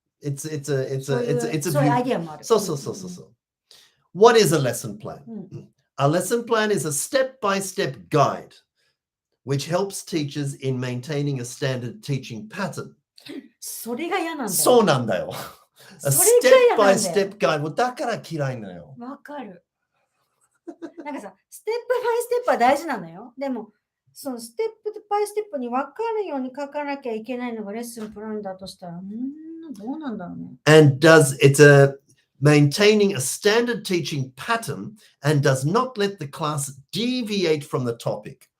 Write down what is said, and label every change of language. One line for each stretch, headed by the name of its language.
English: It's a view. What is a lesson plan? A lesson plan is a step-by-step guide which helps teachers in maintaining a standard teaching pattern.
Japanese: それが嫌なんだよ。そうなんだよ。
English: A step-by-step guide.
Japanese: もうだから嫌いなのよ。わかる。なんかさ、ステップバイステップは大事なのよ。でも、そのステップバイステップに分かるように書かなきゃいけないのがレッスンプランだとしたら、どうなんだろうね。
English: And it's a maintaining a standard teaching pattern and does not let the class deviate from the topic.